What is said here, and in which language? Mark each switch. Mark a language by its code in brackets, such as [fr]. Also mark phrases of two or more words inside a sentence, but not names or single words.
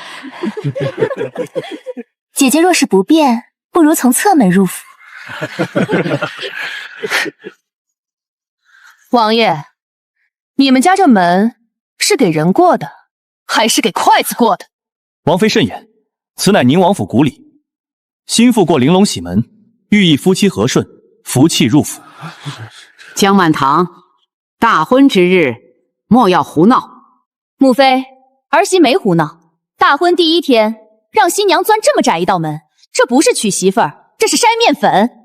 [zh] 姐姐若是不便，不如从侧门入府。王爷，你們家這門是給人過的，還是給筷子過的？王妃慎言，此乃寧王府古禮，新婦過玲瓏喜門，寓意夫妻和順，福氣入府。江滿堂，大婚之日，莫要胡鬧。母妃，兒媳沒胡鬧。大婚第一天，讓新娘鑽這麼窄一道門，這不是娶媳婦兒，這是篩面粉。